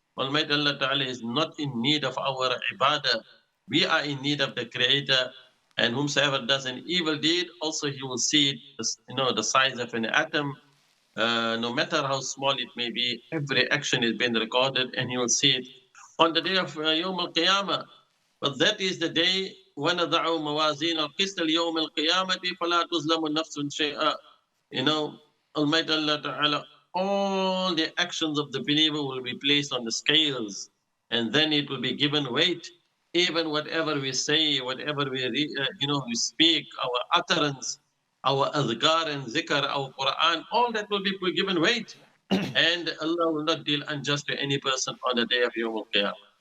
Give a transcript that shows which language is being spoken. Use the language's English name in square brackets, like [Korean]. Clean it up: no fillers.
[English] Almighty Allah Ta'ala is not in need of our ibadah. We are in need of the Creator, and whomsoever does an evil deed, also he will see it, you know, the size of an atom. No matter how small it may be, every action is being recorded, and he will see it on the day of Yawm al-Qiyamah. But that is the day [Arabic] وَنَضَعُ مَوَازِينَ الْقِسْطَ لِيَوْمِ الْقِيَامَةِ فَلَا تُظْلَمُ نَفْسٌ شَيْئًا. [English] You know, Almighty Allah Ta'ala, all the actions of the believer will be placed on the scales, and then it will be given weight. Even whatever we say, whatever we speak, our utterance, our adhkar and zikr, our Quran, all that will be given weight. And Allah will not deal unjust to any person on the day of Yawm al-Qiyamah.